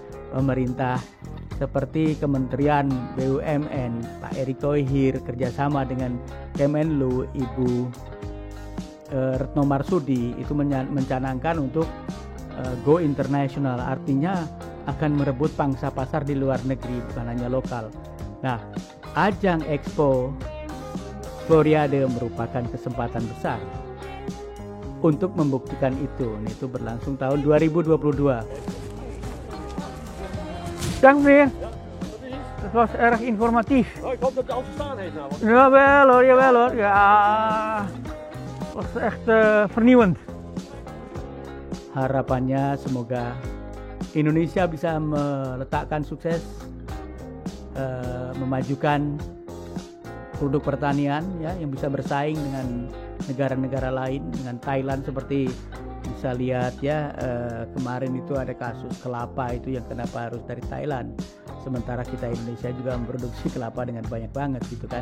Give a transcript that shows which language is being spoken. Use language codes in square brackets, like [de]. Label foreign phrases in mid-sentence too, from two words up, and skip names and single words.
[id] seperti Kementerian BUMN Pak Erick Thohir kerjasama dengan Kemenlu Ibu Retno Marsudi itu mencanangkan untuk [en] go international, [id] artinya akan merebut pangsa pasar di luar negeri, bukan hanya lokal. Nah, ajang Expo Floriade merupakan kesempatan besar untuk membuktikan itu. Itu berlangsung tahun 2022. [nl] Dank meneer. Het was erg informatief. Oh, ik hoop dat de auto staan heeft nou. Jawel hoor. Ja, het was echt vernieuwend. [id] Harapannya semoga Indonesia bisa meletakkan sukses, memajukan produk pertanian ya, yang bisa bersaing dengan negara-negara lain, dengan Thailand seperti bisa lihat ya, kemarin itu ada kasus kelapa itu yang kenapa harus dari Thailand, sementara kita Indonesia juga memproduksi kelapa dengan banyak banget gitu kan.